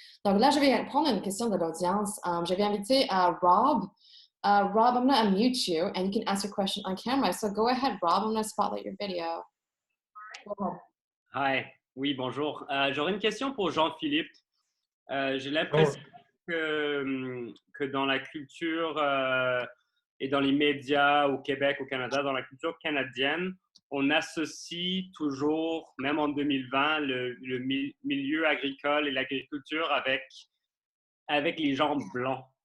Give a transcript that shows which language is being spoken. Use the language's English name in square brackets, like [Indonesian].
[French] Donc là, je vais prendre une question de l'audience. Je vais inviter Rob. [English] Rob, I'm going to unmute you and you can ask your question on camera. So go ahead, Rob. I'm going to spotlight your video. Go ahead. [French] Hi, oui, bonjour. J'aurais une question pour Jean-Philippe. J'ai l'impression que dans la culture et dans les médias au Québec, au Canada, dans la culture canadienne, on associe toujours, même en 2020, le milieu agricole et l'agriculture avec les gens blancs.